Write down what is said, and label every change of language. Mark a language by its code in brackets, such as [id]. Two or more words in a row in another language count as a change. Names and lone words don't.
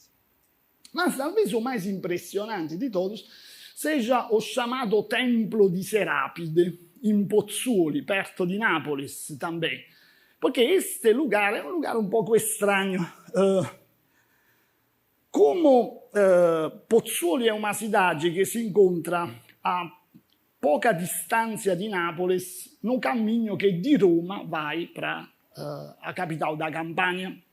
[pt] Mas talvez o mais impressionante de todos seja o chamado Templo di Serapide, em Pozzuoli, perto de Nápoles também. Porque este lugar é um lugar um pouco estranho. [it] Como Pozzuoli è una cidade che si incontra a poca distanza di Nápoles, no cammino che di Roma [pt] vai para a capital da [it] Campania.